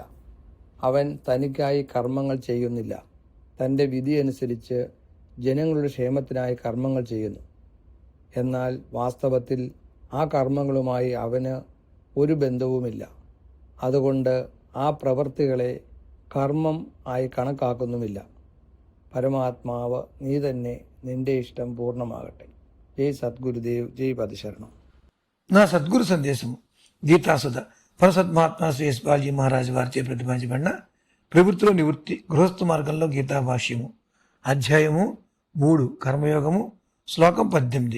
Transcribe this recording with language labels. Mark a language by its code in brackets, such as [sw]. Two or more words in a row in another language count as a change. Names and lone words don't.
[ml] അവൻ തനിക്കായി കർമ്മങ്ങൾ ചെയ്യുന്നില്ല. തൻ്റെ വിധിയനുസരിച്ച് ജനങ്ങളുടെ ക്ഷേമത്തിനായി കർമ്മങ്ങൾ ചെയ്യുന്നു. എന്നാൽ വാസ്തവത്തിൽ ആ കർമ്മങ്ങളുമായി അവന് ഒരു ബന്ധവുമില്ല. അതുകൊണ്ട് ആ പ്രവൃത്തികളെ കർമ്മം ആയി കണക്കാക്കുന്നുമില്ല. പരമാത്മാവ് നീ തന്നെ, നിന്റെ ഇഷ്ടം പൂർണമാകട്ടെ. [te] జై సద్గురుదేవ్, జై పదశరణం. నా సద్గురు సందేశము గీతాసుధ పరసత్మహాత్మా శ్రీ యశ్పాల్జీ మహారాజు వారిచే ప్రతిపాదించబడిన ప్రవృత్తిలో నివృత్తి గృహస్థ మార్గంలో గీతా భాష్యము అధ్యాయము 3 కర్మయోగము శ్లోకం 18.